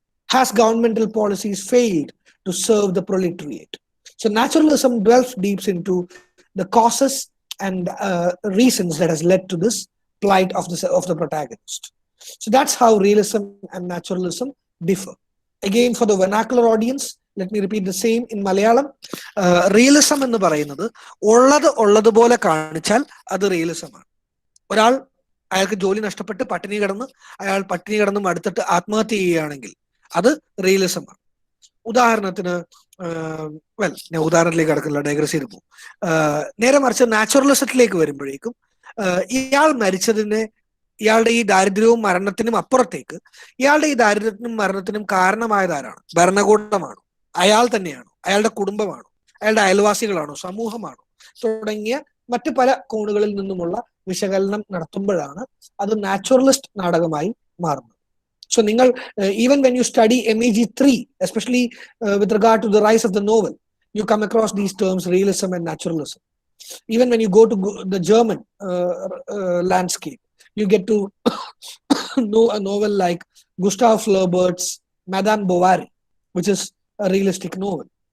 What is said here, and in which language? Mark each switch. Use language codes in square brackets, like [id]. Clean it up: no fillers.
[en] Has governmental policies failed to serve the proletariat? So naturalism delves deep into the causes and reasons that has led to this plight of the protagonist. So that's how realism and naturalism differ. Again, for the vernacular audience, let me repeat the same in Malayalam. [ml] Realism എന്ന് പറയുന്നത് ഉള്ളതുപോലെ കാണിച്ചാൽ അത് റിയലിസമാണ്. ഒരാൾ അയാൾക്ക് ജോലി നഷ്ടപ്പെട്ട് അയാൾ പട്ടിണി കിടന്ന് മടുത്തിട്ട് ആത്മഹത്യ ചെയ്യുകയാണെങ്കിൽ അത് റിയലിസമാണ്. ഉദാഹരണത്തിന് ഞാൻ ഉദാഹരണത്തിലേക്ക് കടക്കില്ല, ഡയഗ്രസ് ചെയ്തു പോകും. നേരെ മറിച്ച് നാച്ചുറലിസത്തിലേക്ക് വരുമ്പോഴേക്കും ഇയാൾ മരിച്ചതിനെ, ഇയാളുടെ ഈ ദാരിദ്ര്യവും മരണത്തിനും അപ്പുറത്തേക്ക് ഇയാളുടെ ഈ ദാരിദ്ര്യത്തിനും മരണത്തിനും കാരണമായത് ആരാണ്? ഭരണകൂടമാണോ? അയാൾ തന്നെയാണോ? അയാളുടെ കുടുംബമാണോ? അയാളുടെ അയൽവാസികളാണോ? സമൂഹമാണോ? തുടങ്ങിയ മറ്റു പല കോണുകളിൽ നിന്നുമുള്ള വിശകലനം നടത്തുമ്പോഴാണ് അത് നാച്ചുറലിസ്റ്റ് നാടകമായി മാറുന്നത്. [en] So, even when you study MEG 3, especially with regard to the rise of the novel, you come across these terms, realism and naturalism. Even when you go to the German landscape, you get to know a novel like Gustav Flaubert's Madame Bovary, which is a realistic novel.